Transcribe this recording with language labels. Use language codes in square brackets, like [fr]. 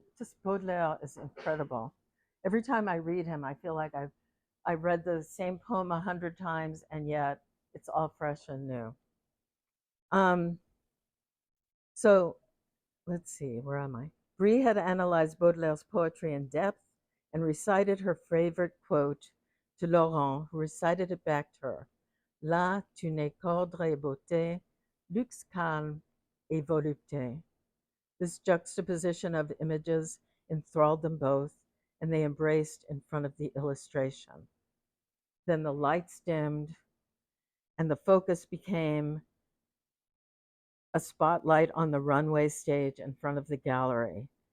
[en] Just Baudelaire is incredible. Every time I read him, I feel like I've read the same poem 100 times, and yet it's all fresh and new. Um, so let's see, where am I? Brie had analyzed Baudelaire's poetry in depth and recited her favorite quote to Laurent, who recited it back to her. [fr] Là, tu n'es qu'ordre et beauté, luxe calme et volupté. [en] This juxtaposition of images enthralled them both, and they embraced in front of the illustration. Then the lights dimmed, and the focus became a spotlight on the runway stage in front of the gallery.